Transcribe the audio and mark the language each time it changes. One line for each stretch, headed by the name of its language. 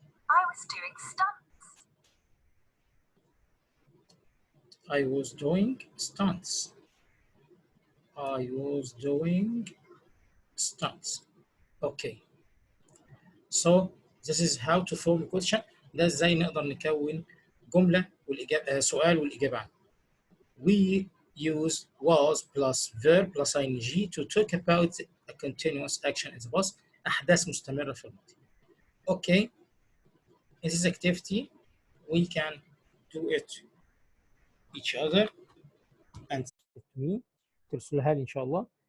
English: I was doing stunts. I was doing stunts. I was doing stunts. Okay. So this is how to form a question.
Arabic: ده ازاي نقدر نكون جملة والإجابة سؤال والإجابة عنه.
English: We use was plus verb plus ing to talk about a continuous action in the past.
Arabic: أحداث مستمرة في الماضي. Okay.
English: In this activity we can do it each other and me
Arabic: ترسلها لي
English: إن شاء الله.